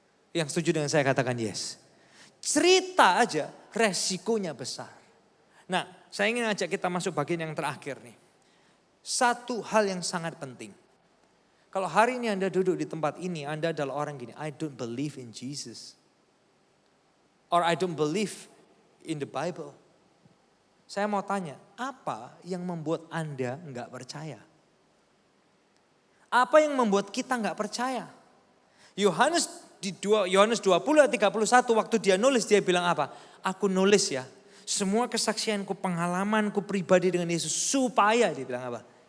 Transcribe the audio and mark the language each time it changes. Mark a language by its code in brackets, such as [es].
[id] Yang setuju dengan saya katakan yes. Cerita aja resikonya besar. Nah, saya ingin ajak kita masuk bagian yang terakhir nih. Satu hal yang sangat penting. Kalau hari ini Anda duduk di tempat ini, Anda adalah orang gini, [en] I don't believe in Jesus. Or I don't believe in the Bible. [id] Saya mau tanya, apa yang membuat Anda enggak percaya? Apa yang membuat kita enggak percaya? Yohanes 20 ayat 31 waktu dia nulis, dia bilang apa? Aku nulis ya, semua kesaksianku, pengalamanku pribadi dengan Yesus supaya, dia bilang apa?